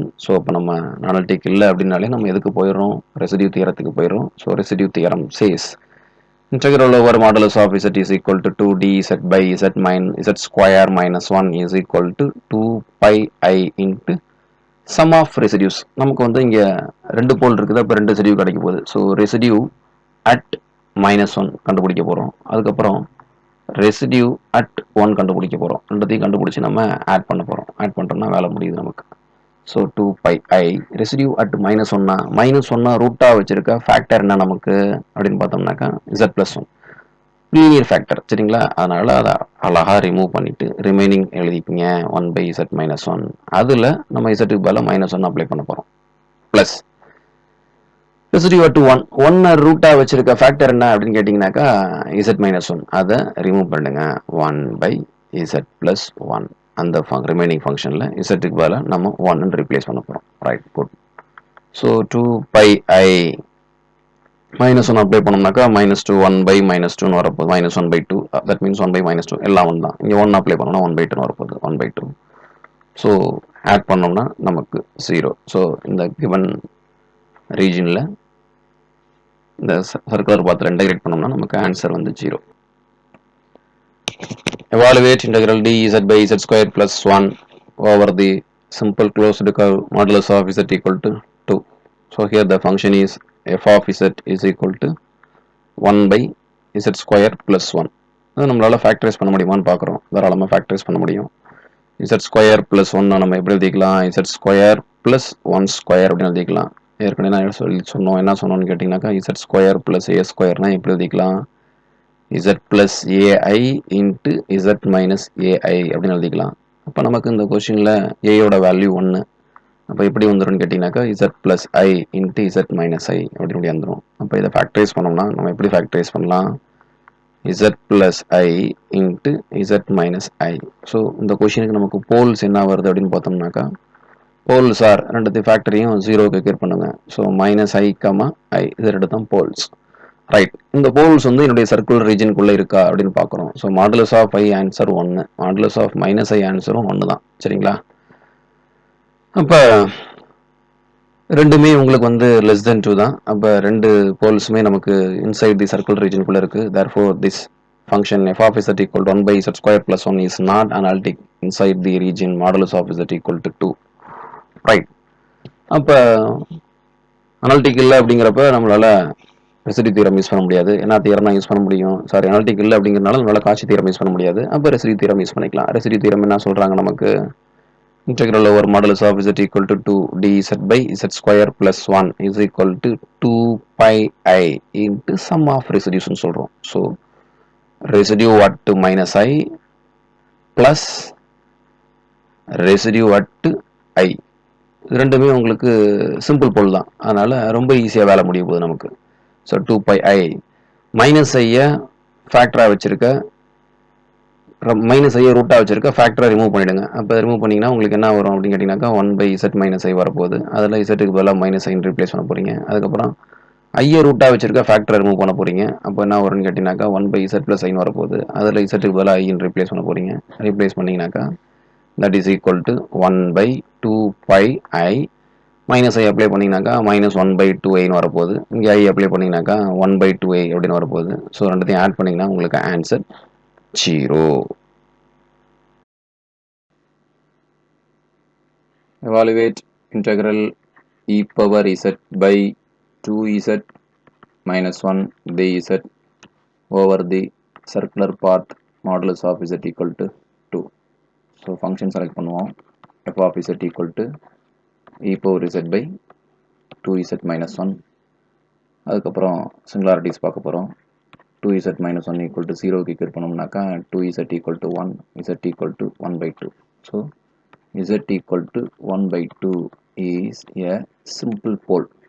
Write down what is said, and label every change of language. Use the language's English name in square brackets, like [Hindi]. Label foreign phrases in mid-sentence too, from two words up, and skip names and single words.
[Tamil] ஸோ அப்போ நம்ம அனாலிட்டிக் இல்லை அப்படின்னாலே நம்ம எதுக்கு போயிடுறோம், ரெசிடியூ தியரத்துக்கு போயிடுறோம். [English] so residue theorem says integral over modulus of z is equal to 2 dz by z square minus 1 is equal to 2 pi I into sum of residues. [Tamil] நமக்கு வந்து இங்கே ரெண்டு போல் இருக்குது. அப்போ ரெண்டு ரெசிடியூ கிடைக்க போகுது. ஸோ [English] residue at -1 [Tamil] கண்டுபிடிக்க போகிறோம். அதுக்கப்புறம் [English] residue at 1 [Tamil] கண்டுபிடிக்க போகிறோம். ரெண்டுத்தையும் கண்டுபிடிச்சி நம்ம ஆட் பண்ண போகிறோம். ஆட் பண்ணுறோம்னா வேலை முடியுது நமக்கு. [English] so 2 pi I residue at -1 [Tamil] ரூட்டாக வச்சிருக்க ஃபேக்டர் என்ன நமக்கு அப்படின்னு பார்த்தோம்னாக்கா [English] z plus 1 linear factor [Tamil] சரிங்களா. அதனால் அதை அழகாக ரிமூவ் பண்ணிவிட்டு ரிமைனிங் எழுதிக்கிங்க [English] 1 by z minus 1. [Tamil] அதில் நம்ம z பதிலாக -1 அப்ளை பண்ண போகிறோம். [English] plus residue at 1 [Tamil] ரூட்டாக வச்சிருக்க ஃபேக்டர் என்ன அப்படின்னு கேட்டிங்கனாக்கா [English] z minus 1. [Tamil] அதை ரிமூவ் பண்ணுங்க [English] 1 by z plus 1. [Tamil] அந்த ரிமைனிங் ஃபங்க்ஷனில் இசட்டுக்கு பதிலாக நம்ம 1 ரீப்ளேஸ் பண்ண போகிறோம். [English] right good. so 2 pi I -1 [Tamil] அப்ளை பண்ணோம்னாக்கா -2 [English] 1 by -2 [Tamil] வரப்போகுது. [English] -1 by 2 that means 1 by -2 [Tamil] எல்லாம் 1 தான். இங்கே 1 அப்ளை பண்ணோம்னா [English] 1 by 2 [Tamil] வரப்போகுது. [English] 1 by 2. [Tamil] ஸோ ஆட் பண்ணோம்னா நமக்கு 0. ஸோ இந்த கிவன் ரீஜனில் இந்த சர்க்குலர் பாத்தில் இன்டகிரேட் பண்ணோம்னா நமக்கு ஆன்சர் வந்து 0. [English] Evaluate integral dz by z square plus 1 over the simple closed curve modulus of z equal to 2. So here the function is f of z is equal to 1 by z square plus 1. [Tamil] அது நம்மளால ஃபேக்டரைஸ் பண்ண முடியுமான்னு பார்க்குறோம். தாராளமாக ஃபேக்டரைஸ் பண்ண முடியும். [English] z square plus 1 [Tamil] நம்ம எப்படி எழுதிக்கலாம், [English] z square plus 1 square [Tamil] அப்படின்னு எழுதிக்கலாம். ஏற்கனவே நான் சொன்னோம் என்ன சொன்னோன்னு கேட்டிங்கனாக்கா [English] z square plus a [Tamil] ஸ்கொயர்னா எப்படி எழுதிக்கலாம், [English] z plus ai into z minus ai [Tamil] அப்படின்னு எழுதிக்கலாம். அப்போ நமக்கு இந்த கொஸ்டினில் ஏயோட வேல்யூ 1. அப்போ எப்படி வந்துடும் கேட்டிங்கனாக்கா [English] z plus I into z minus I [Tamil] அப்படின்னு வந்துடும். அப்போ இதை ஃபேக்டரைஸ் பண்ணோம்னா நம்ம எப்படி ஃபேக்டரைஸ் பண்ணலாம், [English] z plus I into z minus I. [Tamil] ஸோ இந்த கொஸ்டினுக்கு நமக்கு போல்ஸ் என்ன வருது அப்படின்னு பார்த்தோம்னாக்கா [English] poles are [Tamil] ரெண்டுத்தையும் ஃபேக்டரியும் 0க்கு எக்வேட் பண்ணுங்க. ஸோ -i, I இது ரெண்டு தான் போல்ஸ். ரைட். இந்த போல்ஸ் வந்து என்னுடைய சர்க்குலர் ரீஜனுக்குள்ளே இருக்கா அப்படின்னு பார்க்குறோம். [English] so modulus of I answer 1, modulus of -i [Tamil] ஆன்சரும் 1 தான் சரிங்களா. அப்போ ரெண்டுமே உங்களுக்கு வந்து [English] less than 2 [Tamil] தான். அப்போ ரெண்டு போல்ஸுமே நமக்கு [English] inside the circular [Tamil] ரீஜனுக்குள்ளே இருக்குது. [English] therefore this function f of z equal to 1 by z square plus 1 is not analytic inside the region modulus of z equal to 2. [Tamil] ரைட். அப்போ அனாலிட்டிக் இல்லை அப்படிங்கிறப்ப நம்மளால [English] residue theorem use [Tamil] பண்ண முடியாது. என்ன தியரம் தான் யூஸ் பண்ண முடியும், சாரி அனாலிட்டிக் இல்லை அப்படிங்கிறனால நம்மளால [English] Cauchy theorem use [Tamil] பண்ண முடியாது. அப்போ [English] residue theorem use [Tamil] பண்ணிக்கலாம். [English] residue theorem [Tamil] என்ன சொல்கிறாங்க நமக்கு, [English] integral over modulus of z equal to 2 dz by z square plus 1 is equal to 2 pi I into sum of residues [Tamil] ன்னு சொல்கிறோம். [English] so residue at -i plus residue at I [Tamil] இது ரெண்டுமே உங்களுக்கு [English] simple pole [Tamil] தான். அதனால் ரொம்ப ஈஸியாக வேலை முடிய போகுது நமக்கு. [English] so 2 pi I -i [Tamil] ஃபேக்டராக வச்சுருக்க -i ரூட்டாக வச்சுருக்க ஃபேக்டரை ரிமூவ் பண்ணிவிடுங்க. அப்போ ரிமூவ் பண்ணிங்கன்னா உங்களுக்கு என்ன வரும் அப்படின்னு கேட்டிங்கனாக்கா [English] 1 by z - i [Tamil] வரப்போகுது. அதில் z-க்கு பதிலாக -i ரீப்ளேஸ் பண்ண போகிறீங்க. அதுக்கப்புறம் ஐயை ரூட்டாக வச்சுருக்க ஃபேக்டரை ரிமூவ் பண்ண போகிறீங்க. அப்போ என்ன வரும்னு கேட்டிங்கனாக்கா [English] 1 by z plus i [Tamil] வரப்போகுது. அதில் z-க்கு பதிலாக i ரீப்ளேஸ் பண்ண போகிறீங்க. ரீப்ளேஸ் பண்ணிங்கனாக்கா [English] that is equal to 1 by 2 pi I -i [Tamil] அப்ளை பண்ணிங்கனாக்கா [English] -1 by 2i [Tamil] வரப்போகுது. இங்கே i அப்ளை பண்ணிங்கனாக்கா [English] 1 by 2i [Tamil] அப்படின்னு வரப்போகுது. ஸோ ரெண்டுத்தையும் ஆட் பண்ணிங்கன்னா உங்களுக்கு ஆன்சர் 0. [English] Evaluate integral e power z by 2z minus 1 dz over the circular path modulus of z equal to 2. so function select [Tamil] பண்ணுவோம். [English] f of z equal to e power z by 2z minus 1. [Tamil] அதுக்கப்புறம் சிங்குலாரிட்டிஸ் பார்க்க போகிறோம். [English] 2z minus 1 equal to 0க்கு equate பண்ணோம்னாக்கா 2z equal to 1, z equal to 1 by 2. ஸோ z equal to 1 by 2 is a simple pole.